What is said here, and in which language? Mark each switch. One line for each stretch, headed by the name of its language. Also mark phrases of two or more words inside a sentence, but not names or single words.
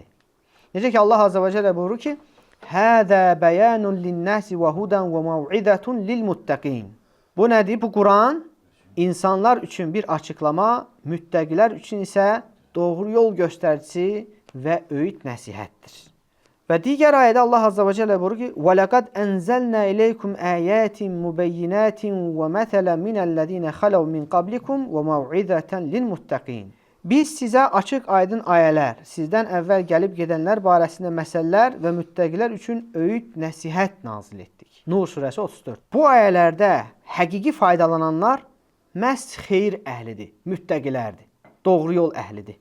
Azerbaijani: Necə ki, Allah
Arabic: عز وجل
Azerbaijani: buyurur ki,
Arabic: هذا بيان للناس وهدى وموعظة للمتقين.
Azerbaijani: Bu nədir? Bu Kur'an insanlar üçün bir açıqlama, müttəqilər üçün isə doğru yol göstəricisi və öyüd nəsihətdir. Və digər ayədə Allah
Arabic: عز وجل
Azerbaijani: buyurur ki,
Arabic: وَلَقَدْ أَنْزَلْنَا إِلَيْكُمْ آيَاتٍ مُبَيِّنَاتٍ وَمَثَلًا مِنَ الَّذ۪ينَ خَلَوْا مِنْ قَبْلِكُمْ وَمَوْعِذَةً لِلْمُتَّقِينَ.
Azerbaijani: Biz sizə açıq aydın ayələr, sizdən əvvəl gəlib gedənlər barəsində məsələlər və müttəqilər üçün öyüd nəsihət nazil etdik. Nur surəsi 34. Bu ayələrdə həqiqi faydalananlar məhz xeyir əhlidir, müttəqilərdir, doğru yol əhlidir.